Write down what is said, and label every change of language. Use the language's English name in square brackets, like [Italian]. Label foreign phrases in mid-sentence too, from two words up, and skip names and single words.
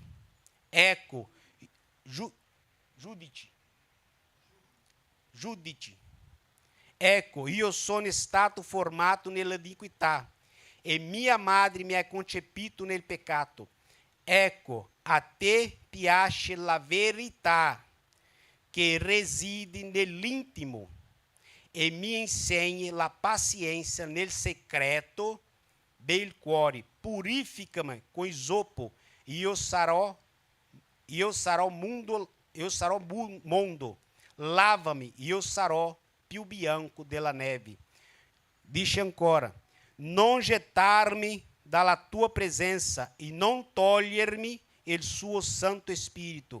[Italian] Ecco, giudici. Ecco, io sono stato formato nell'iniquità e mia madre mi ha concepito nel peccato. Ecco, a te piace la verità. que reside nell'intimo e mi insegni la pazienza nel secreto del cuore. [Portuguese] Purifica-me com isopo e eu [Italian] sarò mondo. [Portuguese] Lava-me e eu [Italian] sarò più bianco della neve. Dice ancora, non gettar-me dalla tua presenza e non togliermi il suo Santo Spirito.